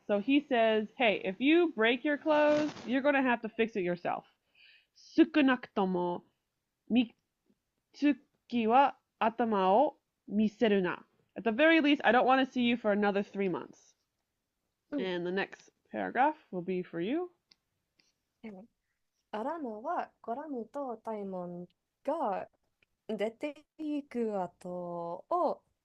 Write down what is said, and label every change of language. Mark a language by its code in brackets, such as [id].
[en] So he says, hey, if you break your clothes, you're going to have to fix it yourself. [ja] 少なくとも三月は頭を見せるな。 [en] At the very least, I don't want to see you for another 3 months. And the next paragraph will be for you. [ja] アラナはコラムとタイモンが出ていく後を、